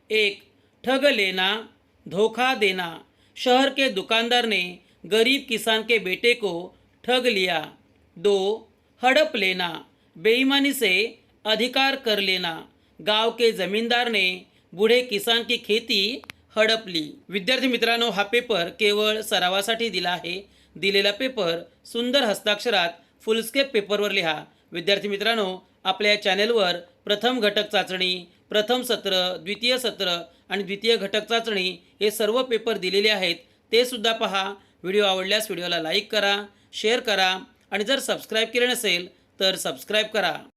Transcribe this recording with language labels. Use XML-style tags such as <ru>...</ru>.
<hi>1. ठग लेना, धोखा देना। शहर के दुकानदार ने गरीब किसान के बेटे को ठग लिया। 2. हड़प लेना, बेईमानी से अधिकार कर लेना। गांव के जमींदार ने बूढ़े किसान की खेती हडप ली।</hi> <mr>विद्यार्थी मित्रांनो, हा पेपर केवळ सरावासाठी दिला आहे। दिलेला पेपर सुंदर हस्ताक्षरात फुलस्केप पेपरवर लिहा। विद्यार्थी मित्रांनो, आपल्या चॅनेलवर प्रथम घटक चाचणी, प्रथम सत्र, द्वितीय सत्र आणि द्वितीय घटक चाचणी हे सर्व पेपर दिलेले आहेत, ते सुद्धा पहा। व्हिडिओ आवडल्यास व्हिडिओला लाईक करा, शेअर करा आणि जर सबस्क्राईब केले नसेल तर सबस्क्राईब करा।</mr>